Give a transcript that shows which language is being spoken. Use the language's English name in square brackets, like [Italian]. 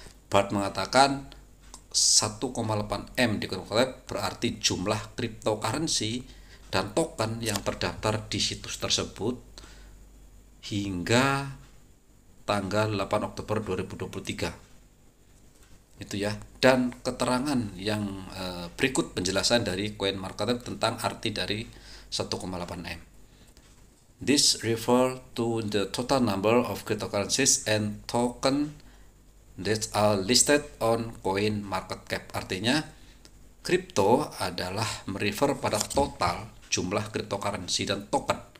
[Indonesian] BART mengatakan 1,8 M di coin market cap berarti jumlah cryptocurrency dan token yang terdaftar di situs tersebut hingga tanggal 8 Oktober 2023. Itu ya. Dan keterangan yang berikut penjelasan dari CoinMarketCap tentang arti dari 1,8 M. [English] This refer to the total number of cryptocurrencies and token that are listed on coin market cap. [Indonesian] Artinya kripto adalah merefer pada total jumlah cryptocurrency dan token.